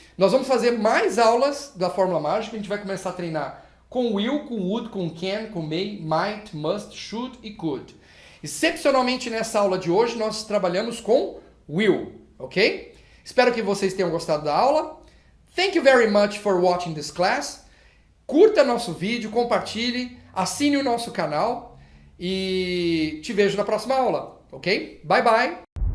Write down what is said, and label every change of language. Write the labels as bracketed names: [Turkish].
[Portuguese] Nós vamos fazer mais aulas da fórmula mágica. A gente vai começar a treinar com will, com would, com can, com may, might, must, should e could. Excepcionalmente nessa aula de hoje nós trabalhamos com will, ok? Espero que vocês tenham gostado da aula. [English] Thank you very much for watching this class. [Portuguese] Curta nosso vídeo, compartilhe, assine o nosso canal e te vejo na próxima aula, ok? Bye bye!